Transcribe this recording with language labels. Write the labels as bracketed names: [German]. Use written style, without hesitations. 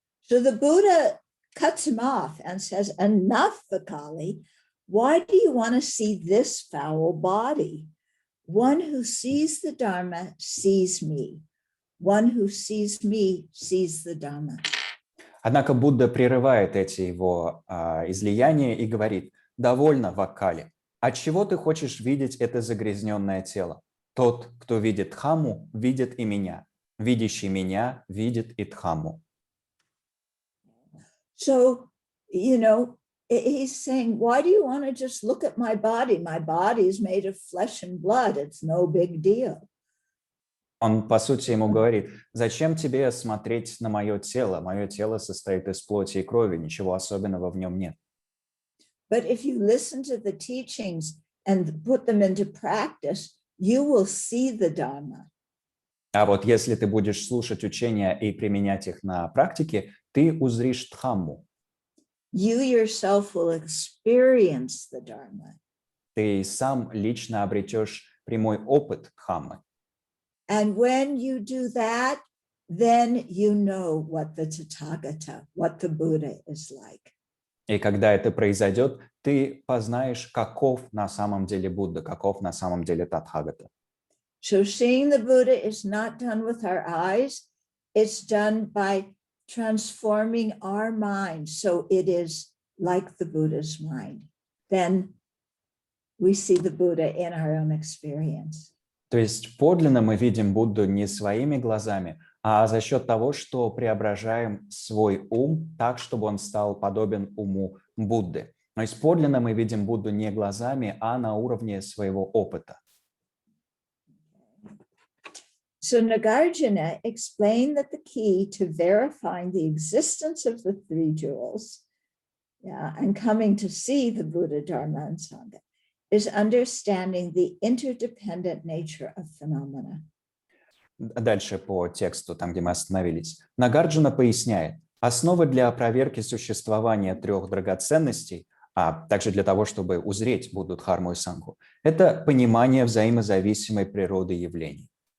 [English] So the Buddha cuts him off and says, enough, Vakali. Why do you want to see this foul body? One who sees the Dharma sees me. One who sees me sees the Dharma. [Russian] Однако Будда прерывает эти его излияния и говорит: «Довольно, Ваккали. Отчего ты хочешь видеть это загрязненное тело? Тот, кто видит Дхамму, видит и меня. Видящий меня видит и Дхамму». [English] So, he's saying, why do you want to just look at my body? My body is made of flesh and blood. It's no big deal. [Russian] Он, по сути, ему говорит: «Зачем тебе смотреть на мое тело? Мое тело состоит из плоти и крови, ничего особенного в нем нет». [English] But if you listen to the teachings and put them into practice, you will see the Dharma. [Russian] А вот если ты будешь слушать учения и применять их на практике, ты узришь Дхамму. [English] You yourself will experience the Dharma. [Russian] Ты сам лично обретешь прямой опыт Дхаммы. [English] And when you do that, then you know what the Tathagata, what the Buddha is like. [Russian] И когда это произойдет, ты познаешь, каков на самом деле Будда, каков на самом деле Татхагата. [English] So seeing the Buddha is not done with our eyes. It's done by transforming our mind so it is like the Buddha's mind. Then we see the Buddha in our own experience. [Russian] То есть подлинно мы видим Будду не своими глазами, а за счет того, что преображаем свой ум так, чтобы он стал подобен уму Будды. То есть подлинно мы видим Будду не глазами, а на уровне своего опыта. [English] So Nagarjuna explained that the key to verifying the existence of the three jewels, and coming to see the Buddha, Dharma, and Sangha, is understanding the interdependent nature of phenomena. [Russian] Дальше по тексту, там, где мы остановились. Нагарджуна поясняет: основа для проверки существования трех драгоценностей, а также для того, чтобы узреть Будду, Дхарму и Сангху, это понимание взаимозависимой природы явлений.